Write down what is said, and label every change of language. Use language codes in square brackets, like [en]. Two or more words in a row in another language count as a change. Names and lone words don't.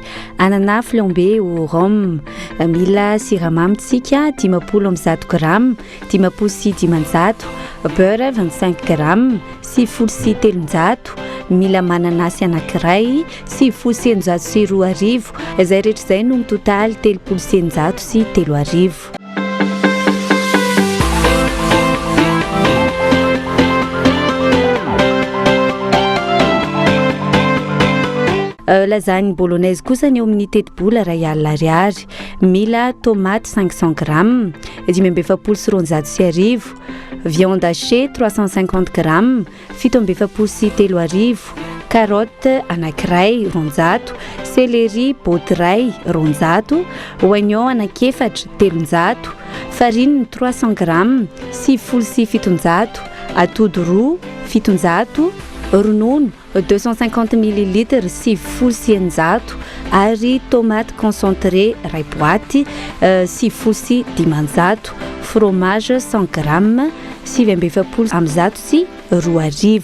[mg] Anana [fr] flambé au rhum, [mg] mila siramamyntsika 50 grame, 10 sy 500, beurre 25 grame, 700, mila mananasy anankiray 702 izay rehetra izay no totaly 300 sy 3. [fr] Lasagne bolognaise [mg] kosa ny eo amin'ny teti-bola R1,00, mila tomate 500 grammes, 520 [fr] viande hachée [mg] 350 grammes, 730, carotte anankiray 200, céleri botiray 200, oignon anankiefatra 300, farine 300 grammes, 700, atody roa 700, ronono 250 ml 700 ary [fr] tomate concentré [mg] ray boaty 700, fromage 100 grammes 720 sy 2.